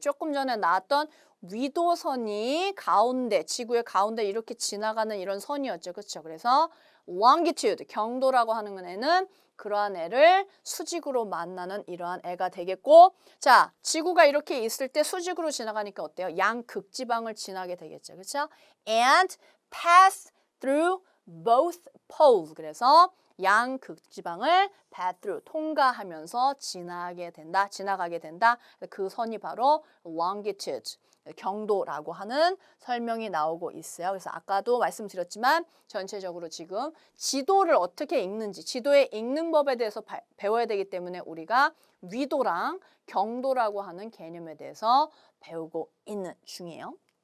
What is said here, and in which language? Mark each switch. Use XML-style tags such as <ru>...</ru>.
<ko>조금 전에 나왔던 위도선이 가운데, 지구의 가운데 이렇게 지나가는 이런 선이었죠. 그렇죠? 그래서 longitude, 경도라고 하는 애는 그러한 애를 수직으로 만나는 이러한 애가 되겠고, 자, 지구가 이렇게 있을 때 수직으로 지나가니까 어때요? 양극지방을 지나게 되겠죠. 그렇죠?</ko> <en>And pass through both poles.</en> <ko>그래서 양극지방을</ko> <en>pass through,</en> <ko>통과하면서 지나가게 된다. 그 선이 바로 longitude, 경도라고 하는 설명이 나오고 있어요. 그래서 아까도 말씀드렸지만 전체적으로 지금 지도를 어떻게 읽는지, 지도의 읽는 법에 대해서 배워야 되기 때문에 우리가 위도랑 경도라고 하는 개념에 대해서 배우고 있는 중이에요.</ko>